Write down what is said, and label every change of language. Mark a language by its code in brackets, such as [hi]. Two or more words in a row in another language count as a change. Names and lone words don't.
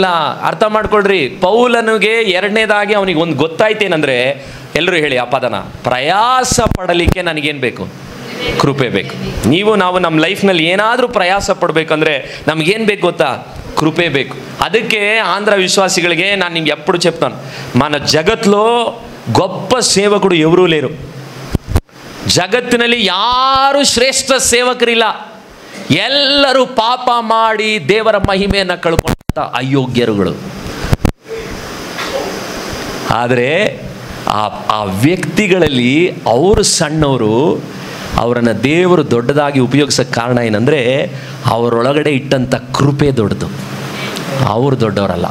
[kn] ಅರ್ಥ ಮಾಡ್ಕೊಳ್ರಿ, ಪೌಲನಿಗೆ ಎರಡನೇದಾಗಿ ಅವನಿಗೆ ಒಂದು ಗೊತ್ತಾಯ್ತೇನೆಂದರೆ, ಎಲ್ಲರೂ ಹೇಳಿ ಆ ಪದನ, ಪ್ರಯಾಸ ಪಡಲಿಕ್ಕೆ ನನಗೇನು ಬೇಕು, ಕೃಪೆ ಬೇಕು. ನೀವು ನಾವು ನಮ್ಮ ಲೈಫ್ನಲ್ಲಿ ಏನಾದರೂ ಪ್ರಯಾಸ ಪಡಬೇಕಂದ್ರೆ ನಮಗೇನು ಬೇಕು ಗೊತ್ತಾ, కృపే ಬೇಕು. ಅದಕ್ಕೆ ఆంధ్ర విశ్వాసిಗಳಿಗೆ ನಾನು ನಿಮಗೆ [te] ఎప్పుడు చెప్తాను, మన జగత్తులో గొప్ప సేవకుడు ఎవరూ లేరు. [kn] ಜಗತ್ತಿನಲ್ಲಿ ಯಾರು ಶ್ರೇಷ್ಠ ಸೇವಕರಿಲ್ಲ. ಎಲ್ಲರೂ ಪಾಪ ಮಾಡಿ ದೇವರ ಮಹಿಮೆಯನ್ನು ಕಳ್ಕೊಂಡ ಅಯೋಗ್ಯರುಗಳು. ಆದರೆ ಆ ವ್ಯಕ್ತಿಗಳಲ್ಲಿ ಅವರು ಸಣ್ಣವರು, ಅವರನ್ನು ದೇವರು ದೊಡ್ಡದಾಗಿ ಉಪಯೋಗಿಸೋಕ್ಕೆ ಕಾರಣ ಏನಂದರೆ ಅವರೊಳಗಡೆ ಇಟ್ಟಂಥ ಕೃಪೆ ದೊಡ್ಡದು, ಅವರು ದೊಡ್ಡವರಲ್ಲ.